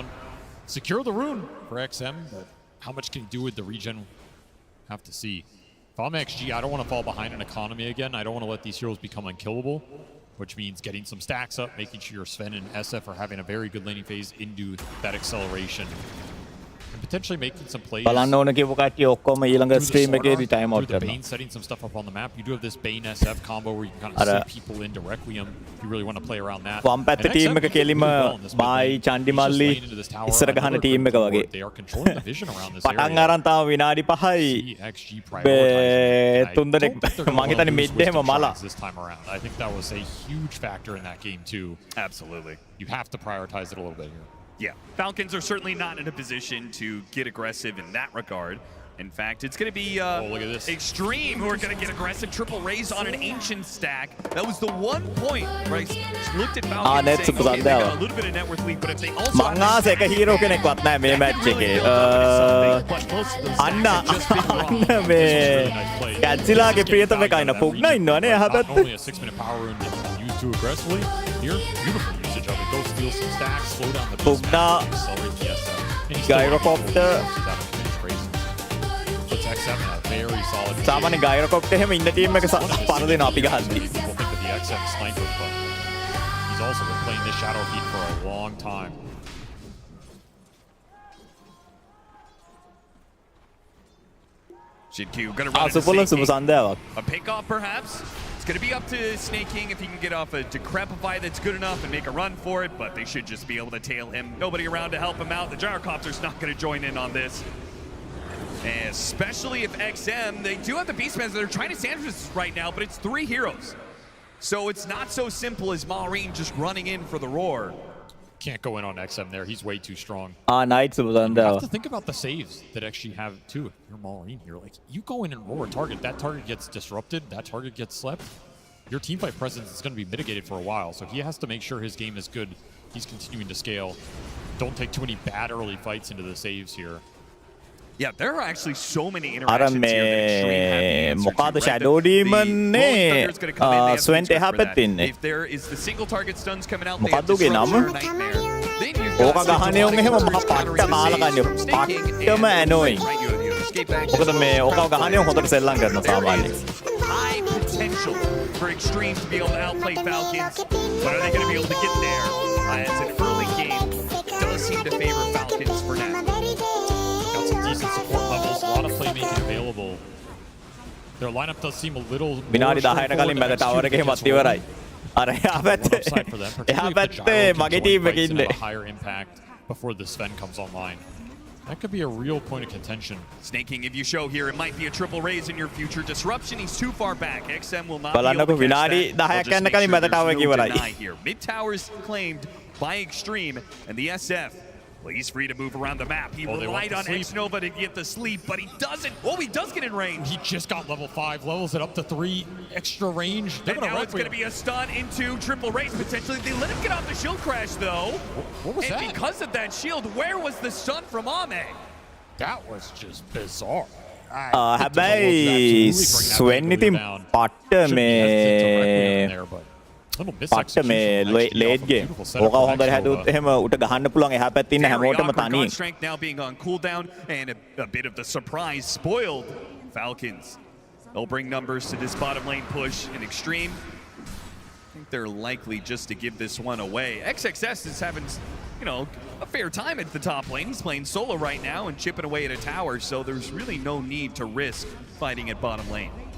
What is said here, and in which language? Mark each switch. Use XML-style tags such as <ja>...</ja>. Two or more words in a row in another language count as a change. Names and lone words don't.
<en>Secure the rune for XM, but how much can he do with the regen? Have to see. If I'm XG, I don't want to fall behind in economy again. I don't want to let these heroes become unkillable, which means getting some stacks up, making sure your Sven and SF are having a very good laning phase into that acceleration. And potentially making some plays.</en> <si>බලන්න ඕන කියපු කට්ටිය ඔක්කොම ඊළඟ ස්ට්‍රීම් එකේදී</si> <en>time out the</en> <si>කරනවා.</si> <en>Bane setting some stuff up on the map. You do have this Bane SF combo where you can kind of see people into Requiem. You really want to play around that.</en> <si>වම් පැත්ත ටීම් එක කෙලිම බායි චන්ඩි මල්ලි ඉස්සර ගහන ටීම් එක වගේ.</si> <en>They are controlling the vision around this area.</en> <si>පටන් අරන් තාම විනාඩි 5යි.</si> <en>XG prioritizing.</en> <si>තුන් දෙනෙක් මං හිතන්නේ මිඩ් එහෙම මලා.</si> <en>This time around. I think that was a huge factor in that game too. Absolutely. You have to prioritize it a little bit here. Yeah, Falcons are certainly not in a position to get aggressive in that regard. In fact, it's going to be look at this. Extreme who are going to get aggressive. Triple raise on an Ancient stack. That was the one point where I looked at Falcons saying, okay, they got a little bit of net worth lead, but if they also...</en> <si>මං ආස එක හීරෝ කෙනෙක්වත් නැහැ මේ මැච් එකේ. අන්න මේ කැන්සිලාගේ ප්‍රියතම එකයින පුග්නා ඉන්නවනේ එහා</si> <en>Not</en> <si>පැත්තේ.</si> <en>only a 6-minute power rune that you can use too aggressively, here, beautiful usage of it. Go steal some stacks, slow down the beast Pugna. map, accelerate the SF. And he still Gyrocopter. It's crazy. Puts XM in a very solid</en> <si>සාමාන්‍ය ගයිරොකොප්ටර් එහෙම ඉන්න ටීම් එක පර දෙනවා අපි ගහද්දි.</si> <en>People think of the XM sniper, but he's also been playing this Shadow Heat for a long time. Jin Q gonna run into සුපුල Snake සුප King. සන්දයාවක්. A pick off perhaps. It's going to be up to Snake King if he can get off a Decrepify that's good enough and make a run for it, but they should just be able to tail him. Nobody around to help him out. The Gyrocopter's not going to join in on this. And especially if XM, they do have the Beastmen. They're trying to sandwich this right now, but it's 3 heroes. So it's not so simple as Maureen just running in for the roar. Can't go in on XM there. He's way too strong. නයිට් සුප You have සන්දයාවක්. to think about the saves that actually have too. If you're Maureen here, like you go in and roar a target, that target gets disrupted, that target gets slept. your teamfight presence is going to be mitigated for a while. So he has to make sure his game is good. He's continuing to scale. Don't take too many bad early fights into the saves here. Yeah, there are actually so many interactions here that Extreme have the answer to, right? Shadow Demon Thunder's gonna come in, they have Sven the answer for that. happen. If there is the single target stuns coming out, they have</en> <si>මොකද්ද ගේ නම?</si> <en>Disruption or Nightmare. Then you've</en> <si>ඕක</si> <en>got</en> <si>ගහන්නේ උන් එහෙම මහ පට්ට කාලකන්‍ය පට්ටම annoying. මොකද මේ ඕක ගහන්නේ උන් හොඳට සෙල්ලම් කරන සාමාන්‍යයෙන්.</si> <en>High potential for Extreme to be able to outplay Falcons, but are they going to be able to get there? As an early game does seem to favor Falcons for now. Got some decent support levels, a lot of playmaking available. Their lineup does seem a little more</en> <si>විනාඩි 10කට කලින් මැද ටවර් එකේ මත් ඉවරයි. අර එහා පැත්තේ එහා පැත්තේ මගේ ටීම් එකේ ඉන්නේ.</si> <en>A higher impact before the Sven comes online. That could be a real point of contention. Snaking, if you show here, it might be a triple raise in your future. Disruption, he's too far back. XM will not be able to catch that. They'll just make sure there's no deny here. Mid towers claimed by Extreme, and the SF, well, he's free to move around the map. He relied on X-Nova to get the sleep, but he doesn't. Oh, he does get in range. He just got level 5, levels it up to 3, extra range. And now it's going to be a stun into triple raise, potentially. They let him get off the shield crash, though. What was that? And because of that shield, where was the stun from Ame? That was just bizarre.</en> <si>හැබැයි ස්වෙන් ඉතින් පට්ට මේ පට්ට මේ</si> <en>late game</en> <si>ඕක හොඳට හැදුවොත් එහෙම උට ගහන්න පුළුවන් එහා පැත්තේ ඉන්න හැමෝටම තනියෙන්.</si> <en>Strength now being on cooldown and a bit of the surprise spoiled Falcons. They'll bring numbers to this bottom lane push in Extreme. I think they're likely just to give this one away. XXS is having, you know, a fair time at the top lane. He's playing solo right now and chipping away at a tower, so there's really no need to risk fighting at bottom lane.</en>